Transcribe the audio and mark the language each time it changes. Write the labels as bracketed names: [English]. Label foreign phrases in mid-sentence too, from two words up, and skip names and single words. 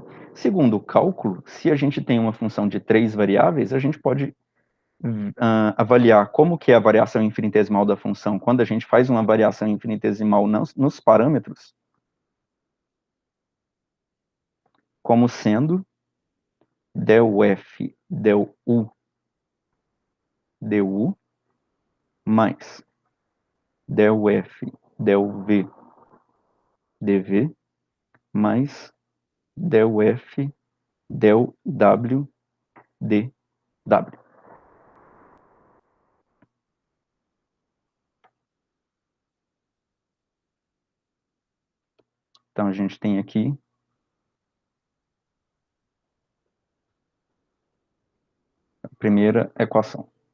[Portuguese] Segundo o cálculo, se a gente tem uma função de 3 variáveis, a gente pode avaliar como que é a variação infinitesimal da função quando a gente faz uma variação infinitesimal nos parâmetros, como sendo del f, del u, du, mais del f, del v, dv, mais del f, del w, dw. Então, a gente tem aqui a primeira equação.